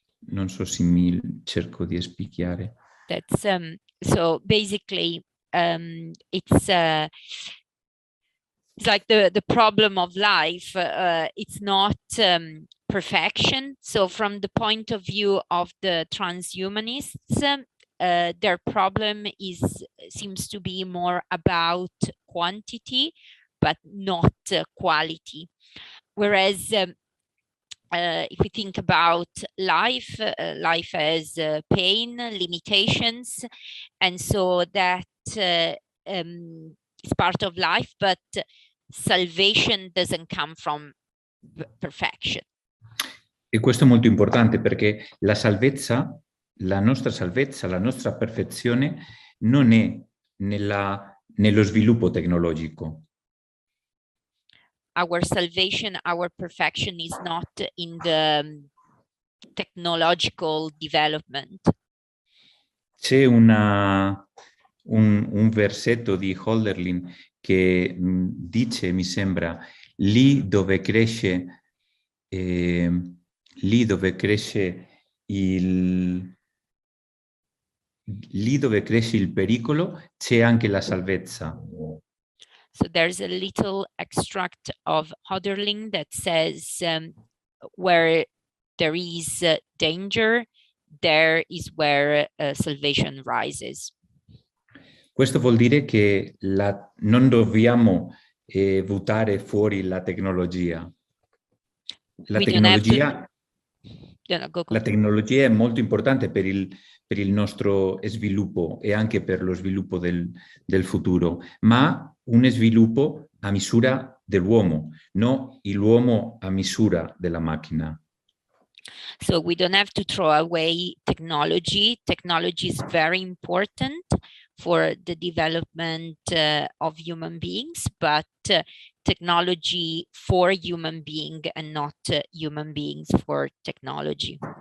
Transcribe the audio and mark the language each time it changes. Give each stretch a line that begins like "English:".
Italian: Non so se mi cerco di spiegare.
English: That's so basically it's like the problem of life. It's not perfection. So from the point of view of the transhumanists, their problem seems to be more about quantity, but not quality. Whereas if we think about life, life has pain, limitations, and so that is part of life, but salvation doesn't come from perfection.
Italian: E questo è molto importante perché la salvezza, la nostra perfezione non è nello sviluppo tecnologico.
English: Our salvation, our perfection is not in the technological development.
Italian: C'è un versetto di Hölderlin che dice, mi sembra, lì dove cresce il pericolo, c'è anche la salvezza.
English: So there's a little extract of Hölderlin that says where there is danger, there is where salvation rises.
Italian: Questo vuol dire che non dobbiamo buttare fuori la tecnologia. La tecnologia è molto importante per il nostro sviluppo e anche per lo sviluppo del futuro, ma un sviluppo a misura dell'uomo, non l'uomo a misura della macchina.
English: So we don't have to throw away technology. Technology is very important for the development of human beings, but technology for human being and not human beings for technology.